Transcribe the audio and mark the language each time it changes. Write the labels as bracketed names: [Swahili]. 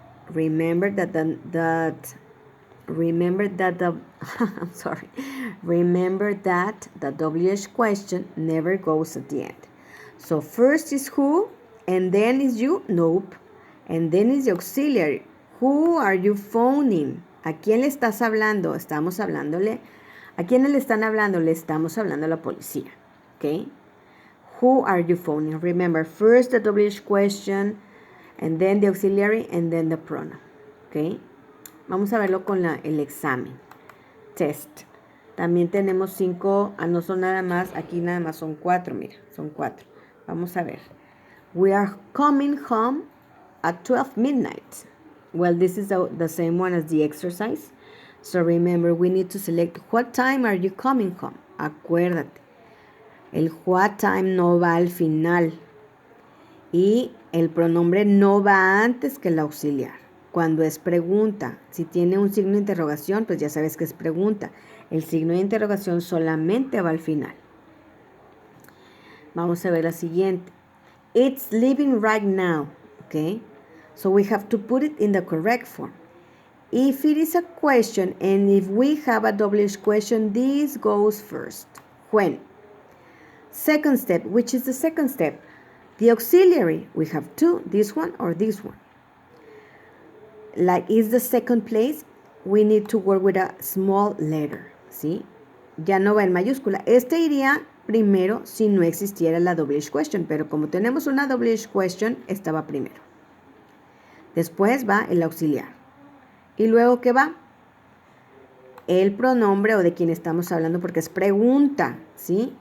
[English] Remember that the WH question never goes at the end. So first is who, and then is you, nope. And then is the auxiliary. Who are you phoning? [Spanish] ¿A quién le estás hablando? Estamos hablándole. ¿A quién le están hablando? Le estamos hablando a la policía. [English] Okay? Who are you phoning? Remember, first the WH question, and then the auxiliary, and then the pronoun. Okay? [Spanish] Vamos a verlo con el examen. Test. También tenemos 5, no son nada más, aquí nada más son 4, mira, son 4. Vamos a ver. [English] We are coming home at 12 midnight. Well, this is the same one as the exercise. So remember, we need to select what time are you coming home. [Spanish] Acuérdate. El what time no va al final. Y el pronombre no va antes que el auxiliar. Cuando es pregunta, si tiene un signo de interrogación, pues ya sabes que es pregunta. El signo de interrogación solamente va al final. Vamos a ver la siguiente. [English] It's leaving right now. Okay. So we have to put it in the correct form. If it is a question and if we have a double question, this goes first. When? Second step, which is the second step? The auxiliary. We have two, this one or this one. Like is the second place, we need to work with a small letter, ¿sí? [Spanish] Ya no va en mayúscula. Este iría primero si no existiera la double question, pero como tenemos una double question, esta va primero. Después va el auxiliar. ¿Y luego qué va? El pronombre o de quien estamos hablando porque es pregunta, ¿sí?